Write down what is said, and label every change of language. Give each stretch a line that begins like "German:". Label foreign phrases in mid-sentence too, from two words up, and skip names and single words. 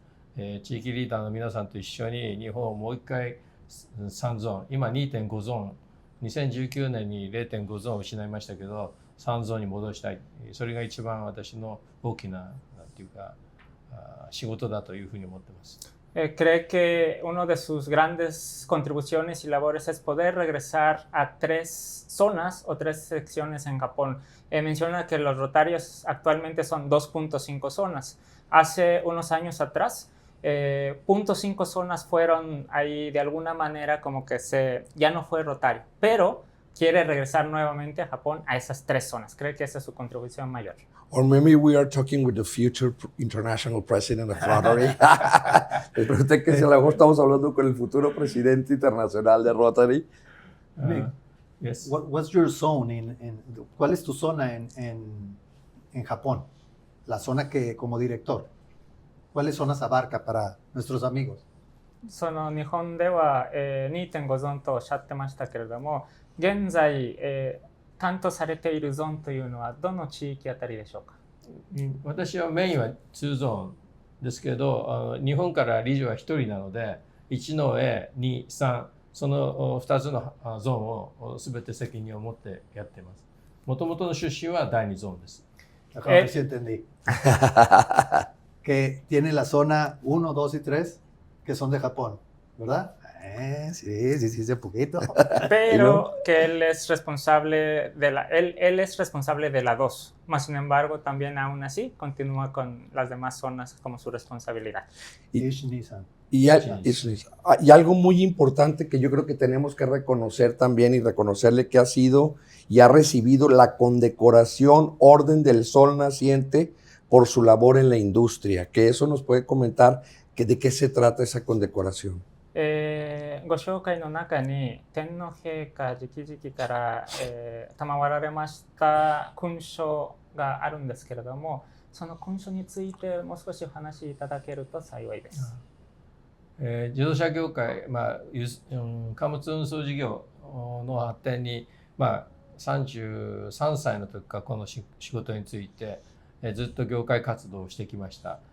Japanese: 地域リーダーの皆さんと一緒に日本をもう一回3ゾーン、今 2.5 ゾーン、2019年に 0.5 ゾーンを失いましたけど、3ゾーンに戻したい。それが一番私の大きな、なんていうか、仕事だというふうに思っています。
Spanish: Cree que una de sus grandes contribuciones y labores es poder regresar a 3 zonas o 3 secciones en Japón. Menciona que los rotarios actualmente son 2.5 zonas. Hace unos años atrás, 0.5 zonas fueron ahí de alguna manera como que ya no fue rotario, pero quiere regresar nuevamente a Japón a esas 3 zonas. Cree que esa es su contribución mayor.
English: Or maybe we are talking with the future international president of Rotary.
Spanish: Le pregunté que si a lo mejor estamos hablando con el futuro presidente internacional de Rotary.
English: Yes. What's your zone
Spanish: ¿cuál es tu zona en Japón? La zona que como director. ¿Cuáles zonas abarca para nuestros amigos?
Japanese: その日本では、2.5 ゾーンとおっしゃってましたけれども、現在、担当されているゾーンというのはどの地域あたりでしょうか。私はメインは2ゾーンですけど、日本から理事は1人なので、1の A、2、3、その2つのゾーンを全て責任を持ってやっています。もともとの出身は第2ゾーンです。
Spanish: Acá no sí entendí. Que tiene la zona 1, 2 y 3 que son de Japón, ¿verdad? Sí, sé poquito. Pero que él es responsable él es responsable de la 2, mas sin embargo también aún así continúa con las demás zonas como su responsabilidad. Y algo muy importante que yo creo que tenemos que reconocer también y reconocerle que ha sido y ha recibido la condecoración Orden del Sol Naciente por su labor en la industria, que eso nos puede comentar de qué se trata esa condecoración.
Japanese: ご紹介の中に天皇陛下直々から、賜られました勲章があるんですけれども、その勲章についてもう少しお話しいただけると幸いです。自動車業界、貨物運送事業の発展に、33歳の時からこの仕事についてずっと業界活動をしてきました。